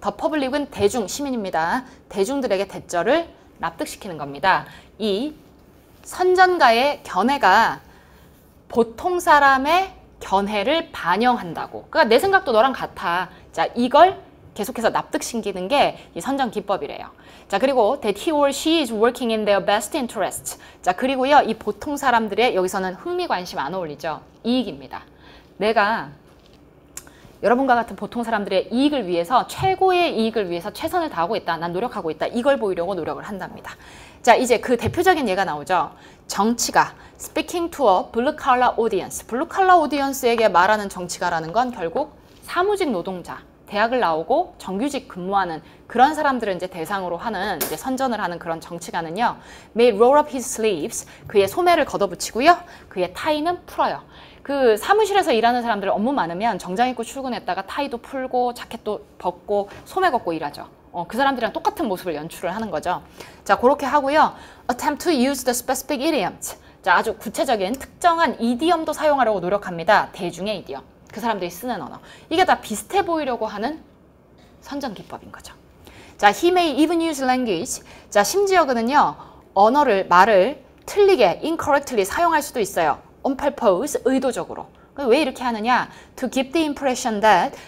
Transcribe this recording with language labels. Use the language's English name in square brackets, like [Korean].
[English] the public [Korean] 은 대중, 시민입니다. 대중들에게 대절을 납득시키는 겁니다. 이 선전가의 견해가 보통 사람의 견해를 반영한다고. 그러니까 내 생각도 너랑 같아. 자, 이걸 계속해서 납득시키는 게 이 선전 기법이래요. 자, 그리고 [English] that he or she is working in their best interest. [Korean] 자, 그리고요, 이 보통 사람들의 여기서는 흥미, 관심 안 어울리죠. 이익입니다. 내가 여러분과 같은 보통 사람들의 이익을 위해서, 최고의 이익을 위해서 최선을 다하고 있다. 난 노력하고 있다. 이걸 보이려고 노력을 한답니다. 자, 이제 그 대표적인 예가 나오죠. [English] 정치가 speaking to a blue collar audience. [Korean] 블루 칼라 오디언스에게 말하는 정치가라는 건 결국 사무직 노동자, 대학을 나오고 정규직 근무하는 그런 사람들을 이제 대상으로 하는 이제 선전을 하는 그런 정치가는요. [English] may roll up his sleeves. [Korean] 그의 소매를 걷어붙이고요. 그의 타이는 풀어요. 그 사무실에서 일하는 사람들 업무 많으면 정장 입고 출근했다가 타이도 풀고 자켓도 벗고 소매 걷고 일하죠. 그 사람들이랑 똑같은 모습을 연출을 하는 거죠. 자, 그렇게 하고요. [English] attempt to use the specific idioms. [Korean] 자, 아주 구체적인 특정한 이디엄도 사용하려고 노력합니다. 대중의 이디엄. 그 사람들이 쓰는 언어. 이게 다 비슷해 보이려고 하는 선전 기법인 거죠. 자, [English] he may even use language. [Korean] 자, 심지어 그는요. 언어를, 말을 틀리게, incorrectly 사용할 수도 있어요. [English] on purpose, 의도적으로. [Korean] 왜 이렇게 하느냐? [English] to give the impression that.